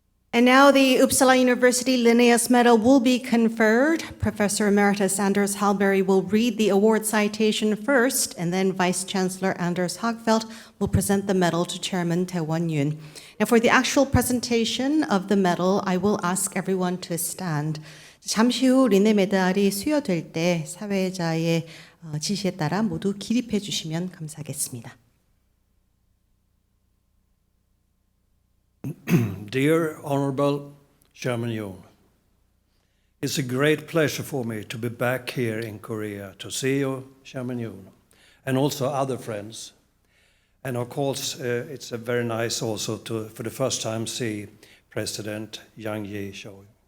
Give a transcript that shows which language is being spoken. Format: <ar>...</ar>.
<en>And now the Uppsala University Linnaeus Medal will be conferred. Professor Emeritus Anders Hallberg will read the award citation first, and then Vice Chancellor Anders Hagfeldt will present the medal to Chairman Tae Won-yoon. Now for the actual presentation of the medal, I will ask everyone to stand.</en> <ko>잠시 후 린네 메달이 수여될 때 사회자의 지시에 따라 모두 기립해 주시면 감사하겠습니다.</ko> <en>Dear Honorable Chairman Yoon, it's a great pleasure for me to be back here in Korea to see you, Chairman Yoon, and also other friends. And of course, it's very nice also to, for the first time, see President Yang Yi-choi.</en>